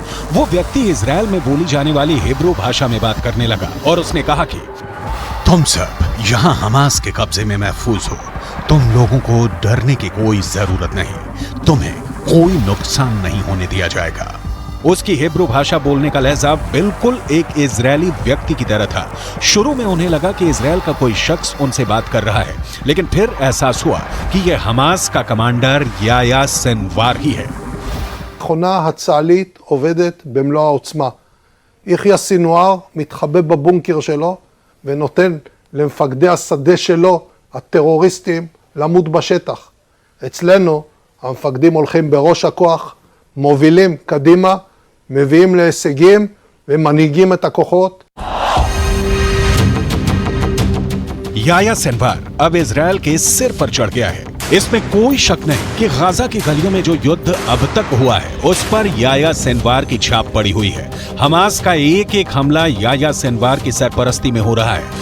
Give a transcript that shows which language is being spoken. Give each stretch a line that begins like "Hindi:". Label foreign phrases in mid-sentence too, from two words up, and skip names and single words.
Hindi: वो व्यक्ति इजराइल में बोली जाने वाली हिब्रू भाषा में बात करने लगा और उसने कहा कि तुम सब यहाँ हमास के कब्जे में महफूज हो, तुम लोगों को डरने की कोई जरूरत नहीं, तुम्हें कोई नुकसान नहीं होने दिया जाएगा। उसकी हिब्रू भाषा बोलने का लहजा बिल्कुल एक इजरायली व्यक्ति की तरह था। शुरू में उन्हें लगा कि इजराइल का कोई शख्स उनसे बात कर रहा है, लेकिन फिर एहसास हुआ कि यह हमास का कमांडर याहिया सिनवार ही है।
Hebrew: המכונה הצה"לית עובדת במלוא העוצמה. יחיא סינואר מתחבא בבונקר שלו ונותן למפקדי השדה שלו, הטרוריסטים, למות בשטח. אצלנו המפקדים הולכים בראש הכוח, מובילים קדימה, מביאים להישגים ומנהיגים את הכוחות.
Hindi: याहिया सिनवार अब इजराइल के सिर पर चढ़ गया है। इसमें कोई शक नहीं कि गाजा की गलियों में जो युद्ध अब तक हुआ है उस पर याहिया सिनवार की छाप पड़ी हुई है। हमास का एक एक हमला याहिया सिनवार की सरपरस्ती में हो रहा है।